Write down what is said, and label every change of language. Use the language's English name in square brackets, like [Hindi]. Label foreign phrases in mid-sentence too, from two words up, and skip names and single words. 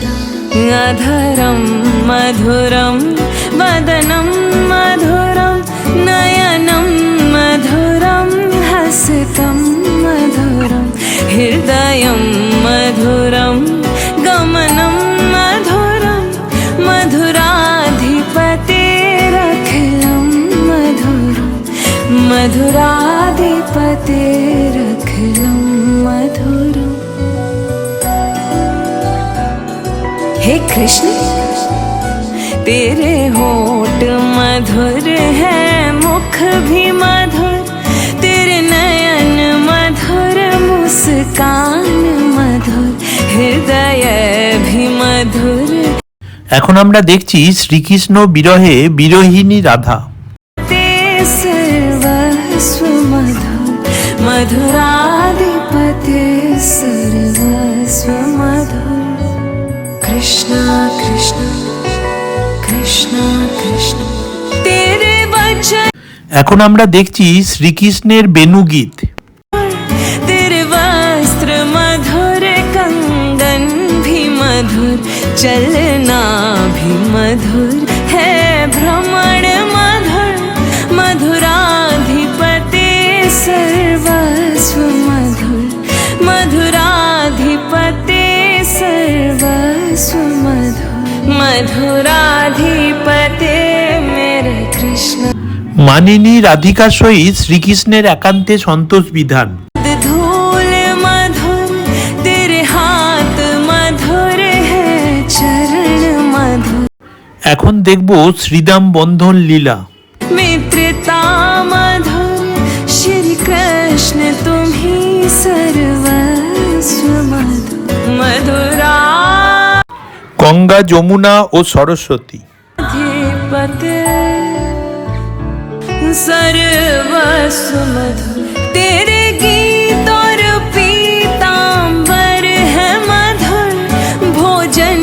[Sanskrit] अधरं मधुरं वदनं मधुरं नयनं मधुरं हसितं मधुरं हृदयं मधुरं गमनं मधुरं मधुराधिपतेरखिलं मधुरं मधुराधिपतेरखिलं मधुरम्। [Hindi] हे कृष्ण तेरे होठ मधुर है, मुख भी मधुर, तेरे नयन मधुर, मुस्कान मधुर, हृदय भी मधुर। [Bangla] এখন আমরা দেখছি শ্রীকৃষ্ণ বিরহে বিরহিনী রাধা। [Hindi] ते सर्वस्व मधुर मधुराधिपते सर्वस्व मधुर। कृष्ण कृष्ण कृष्ण कृष्ण तेरे वचन। [Bangla] এখন আমরা দেখছি শ্রীকৃষ্ণের বেণুগীত। [Hindi] तेरे वस्त्र मधुर, कंगन भी मधुर, चलना भी मधुर है, भ्रमण मधुर, मधुराधिपते सर्वस्व मधुर, मधुराधिपते सर्वस्व मधुर, मधुराधिपते मेरे कृष्ण। [Bangla] মানিনী রাধিকার সহিত শ্রীকৃষ্ণের একান্তে সন্তোষ বিধান। [Hindi] धूल मधुर, तेरे हाथ मधुर है, चरण मधुर। [Bangla] এখন দেখব শ্রীদাম বন্ধন লীলা। [Hindi] मित्रता मधुर, श्री कृष्ण तुम्ही सर्वस्व मधुर, मधुरा [Bangla] গঙ্গা যমুনা ও সরস্বতী। [Hindi] अधिपते सर्वस्व मधुर, तेरे गीत और पीतांबर है मधुर, भोज